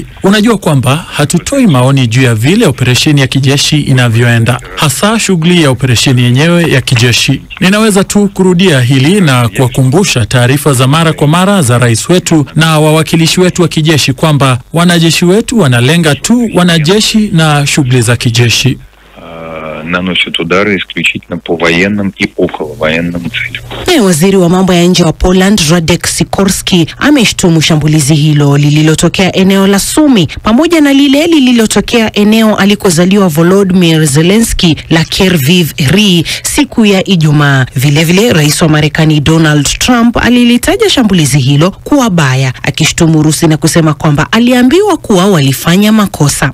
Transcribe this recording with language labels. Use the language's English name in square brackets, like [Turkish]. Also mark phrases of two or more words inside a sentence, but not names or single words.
[Swahili] Unajua kwamba hatutoi maoni juu ya vile operesheni ya kijeshi inavyoenda, hasa shughuli ya operesheni yenyewe ya kijeshi. Ninaweza tu kurudia hili na kuwakumbusha taarifa za mara kwa mara za rais wetu na wawakilishi wetu wa kijeshi kwamba wanajeshi wetu wanalenga tu wanajeshi na shughuli za kijeshi. [Russian] Наносят удары исключительно по военным и околовоенным целям. [Swahili] Waziri wa mambo ya nje wa Poland Radek Sikorski ameshtumu shambulizi hilo lililotokea eneo la Sumi pamoja na lile lililotokea eneo alikozaliwa Volodymyr Zelensky la Kyiv siku ya Ijumaa. Vilevile rais wa Marekani Donald Trump alilitaja shambulizi hilo kuwa baya, akishtumu Urusi na kusema kwamba aliambiwa kuwa walifanya makosa.